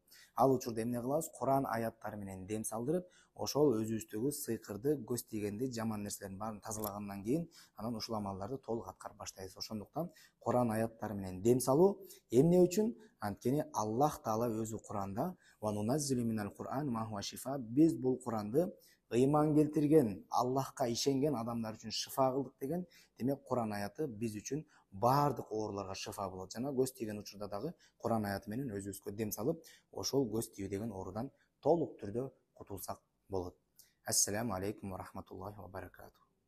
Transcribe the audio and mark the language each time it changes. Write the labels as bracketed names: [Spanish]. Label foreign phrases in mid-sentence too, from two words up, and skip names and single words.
[Kyrgyz] Ал учурда эмне кылабыз? Куран аяттары менен дем салдырып, ошол өзүбүздөгү сыйкырды, көз тийгенди, жаман нерселердин баарын тазалагандан кийин анан ушул амалдарды толук аткарып баштайбыз. Ошондуктан Куран аяттары менен дем салуу эмне үчүн? Анткени Аллах таала өзү Куранда [Arabic] وننزل من القرآن ما هو شفاء, [Kyrgyz] биз бул Куранды ыйман келтирген, Аллахка ишенген адамдар үчүн шифа кылдык деген. Демек Куран аяты биз үчүн баардык ооруларга шифа болот. Жана көз тийген учурда дагы Куран аяты менен өзүбүзгө дем салып, ошол көз тию деген оорудан толук түрдө кутулсак болот. [Arabic] السلام عليكم ورحمة الله وبركاته.